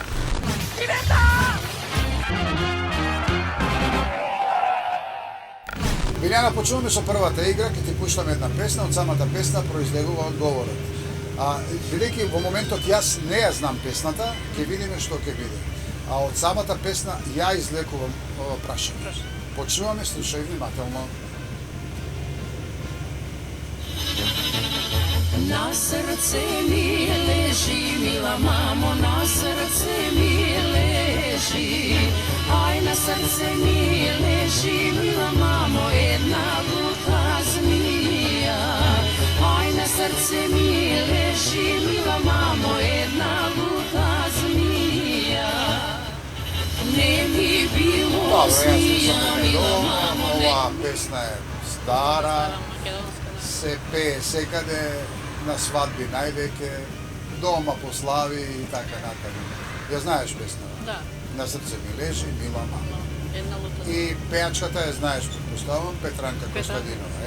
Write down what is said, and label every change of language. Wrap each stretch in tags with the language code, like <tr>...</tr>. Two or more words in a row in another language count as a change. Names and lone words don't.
<mk>Билјана, почнуваме со првата игра, ќе ти пуштаме една песна, од самата песна произлегува одговорот. Бидејќи во моментот јас не ја знам песната, ќе видиме што ќе биде. А од самата песна ја излекувам ова прашање. Почнуваме, слушај внимателно. На срце ми лежи, мила мамо, на срце ми лежи. Ај, на срце ми лежи, мила мамо, една лута змија. Ај, на срце ми лежи, мила мамо, една лута змија. Не би било змија, мила мамо, ова песна е стара, Македонска, се пее секаде, на свадби највеќе, дома по слави и така натаму. Ја знаеш песна? Да. На срце ми лежи, мила мама. Една лута. И пејачката ја знаеш, предпоставам, Петранка Костадинова.</mk>